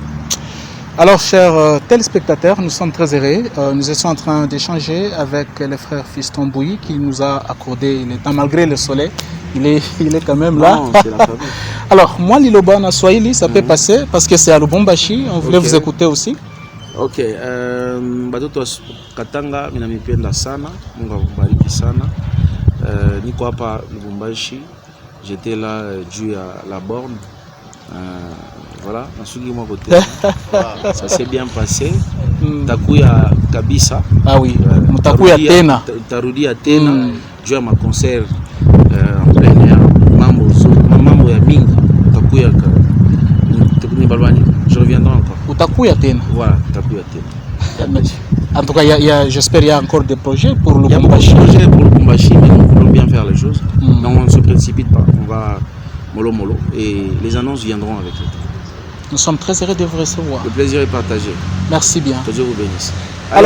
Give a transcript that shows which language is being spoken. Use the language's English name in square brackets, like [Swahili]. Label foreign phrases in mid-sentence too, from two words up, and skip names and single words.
[French] Alors, chers téléspectateurs, nous sommes très heureux. Nous étions en train d'échanger avec le frère Fiston Bouyi qui nous a accordé le temps, malgré le soleil. Il est quand même là. Non, c'est la famille. Alors, moi, Liloba na Swahili, ça peut passer parce que c'est à Lubumbashi. On voulait vous écouter aussi. Ok. [Swahili] Batoto Katanga, minamipenda sana. Mungu akubariki sana. Niko hapa Lubumbashi. [French] J'étais là dû à la borne. Voilà, ça s'est bien passé. [Swahili] Takuya kabisa. [French] Ah oui, [Swahili] Takuya tena. Tarudia tena. [French] Dû à ma concert en plein air. [Swahili] Mambo ya mingi. Takuya [French] je reviendrai encore. [Swahili] Takuya tena. Voilà, Takuya tena. [French] En tout cas, j'espère qu'il y a encore des projets pour Lubumbashi. Il y a beaucoup de projets pour Lubumbashi, mais nous voulons bien faire les choses. Donc on ne se précipite pas. On va mollo et les annonces viendront avec le temps. Nous sommes très heureux de vous recevoir. Le plaisir est partagé. Merci bien. Que Dieu vous bénisse.